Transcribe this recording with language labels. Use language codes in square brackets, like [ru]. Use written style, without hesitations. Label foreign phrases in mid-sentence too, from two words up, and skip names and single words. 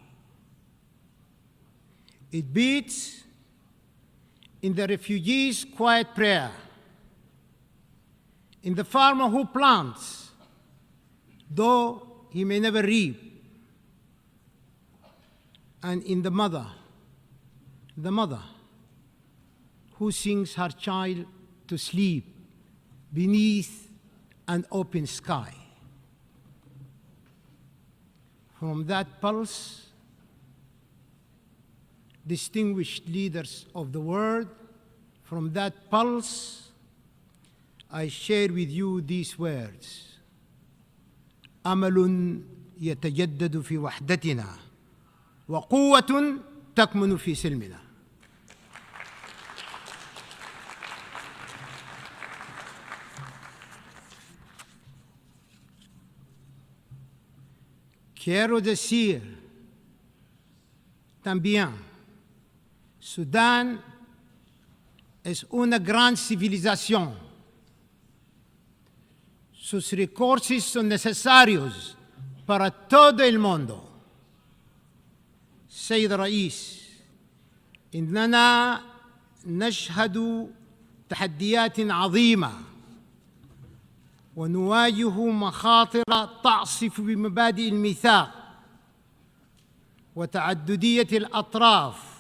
[en] It beats in the refugee's quiet prayer, in the farmer who plants, though he may never reap, and in the mother who sings her child to sleep beneath an open sky. From that pulse, distinguished leaders of the world, from that pulse, I share with you these words: [ar] أمل يتجدد في وحدتنا وقوة تكمن في سلمنا. [es] Quiero decir también, Sudán es una gran civilización. Sus recursos son necesarios para todo el mundo. [ar] سيد الرئيس، إننا نشهد تحديات عظيمة ونواجه مخاطر تعصف بمبادئ الميثاق وتعددية الأطراف